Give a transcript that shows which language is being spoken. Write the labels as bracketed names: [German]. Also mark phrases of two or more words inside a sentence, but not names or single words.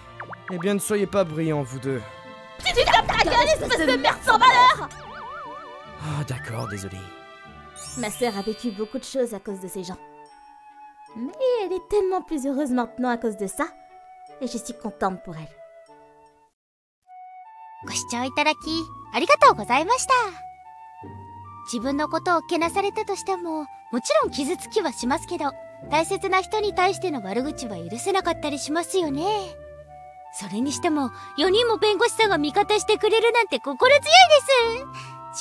[French] Eh bien, ne soyez pas brillants, vous deux. Tu fermes ta gueule, espèce de merde sans valeur! Ah, d'accord, désolé. Ma sœur a vécu beaucoup de choses à cause de ces gens. Mais elle est tellement plus heureuse maintenant à cause de ça. Et je suis contente pour elle. [Japanese] ご視聴いただきありがとうございました。自分のことをけなされたとしても、もちろん傷つきはしますけど、大切な人に対しての悪口は許せなかったりしますよね。それにしても4人も弁護士さんが味方してくれるなんて心強いです。